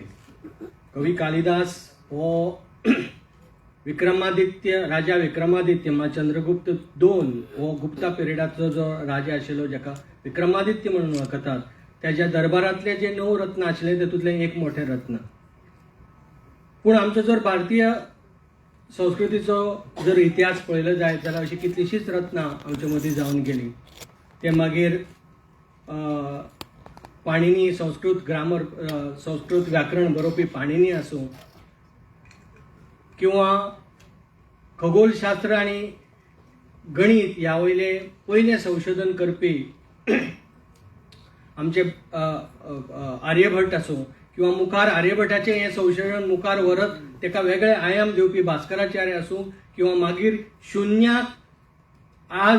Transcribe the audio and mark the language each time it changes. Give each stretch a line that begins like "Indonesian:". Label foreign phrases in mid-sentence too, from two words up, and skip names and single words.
Konkani: कवी कालिदास हो राजा विक्रमादित्य चंद्रगुप्त II हो गुप्ता पिरियडाचो जो राजा आशिल्लो जाका विक्रमादित्य म्हणून वळखतात, त्याच्या दरबारांतले जे 9 रत्न आशिल्ले तातूंतले एक मोठे रत्न. पूण आमचो जर भारतीय संस्कृतीचो जर इतिहास पळयलो जायत जाल्यार अशी कितलीशीच रत्नां आमचे मदीं जावन गेली. ते मागीर पाणिनी संस्कृत व्याकरण बरोवपी पाणिनी आसूं किंवा खगोलशास्त्र आनी गणित ह्या वयले पयले संशोधन करपी आमचे आर्यभट्ट आसूं किंवा मुखार आर्यभट्टाचें हें संशोधन मुखार व्हरत तेका वेगळे आयाम दिवपी भास्कराचार्य आसूं किंवा मागीर शुन्याक आज